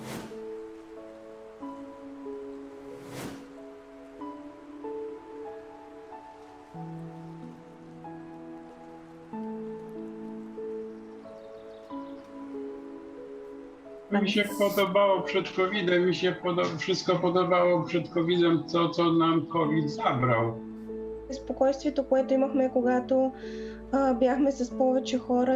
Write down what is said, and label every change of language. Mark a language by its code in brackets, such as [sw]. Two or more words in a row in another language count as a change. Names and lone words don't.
[pl] Mi się podobało przed COVID-em, wszystko podobało przed COVID-em, to co nam COVID zabrał. [bg] Спокойствието, което имахме, когато бяхме с повече хора.